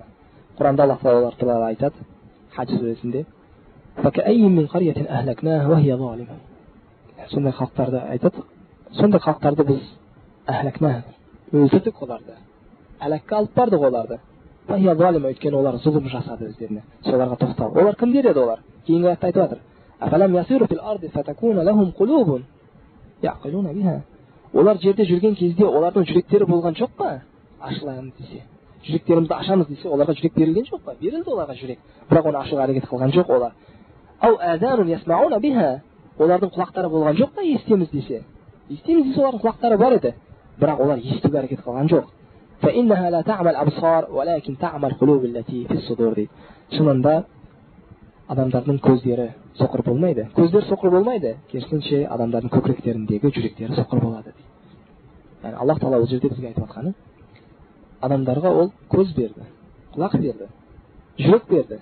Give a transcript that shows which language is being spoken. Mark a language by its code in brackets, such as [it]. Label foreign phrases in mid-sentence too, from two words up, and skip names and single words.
[kk] Құранда Аллах Тағала олар туралы айтады, Хадж сүресінде: [ar] "فكأين من قرية أهلكناها وهي ظالمة." [kk] Сондай халықтарды айтады. Сондай халықтарды біз ахлакнаха, өлтірдік оларды. Әләкке алып бардық оларды. [ar] وهي ظالمة, [kk] өйткені олар зұлым жасады өздеріне. Соларға тоқтал. Олар кімдер еді олар? Кейінгі аятта айтып жатыр. [ar] أفلم يسيروا في الأرض فتكون لهم قلوب يعقلون بها. [kk] Олар жерде жүрген кезде олардың жүректері болған жоқ па? Ашылайын десе, жүректерімізді ашамыз десе, оларға жүрек берілген жоқ па? Берілді оларға жүрек, бірақ оны ашуға әрекет қылған жоқ олар. [ar] أو آذان يسمعون بها. [kk] Олардың құлақтары болған жоқ па? Естеміз десе, десе олардың құлақтары бар еді, бірақ олар естуге әрекет қылған жоқ. [ar] فإنها لا تعمى الأبصار ولكن تعمى القلوب التي في الصدور дейді. [kk] Шынында адамдардың көздері соқыр болмайды. Көздер соқыр болмайды. Керісінше адамдардың көкіректеріндегі жүректері соқыр болады дейді. Яғни Аллах Тағала ол жерде бізге айтып жатқаны, адамдарға ол көз берді, құлақ берді, жүрек берді.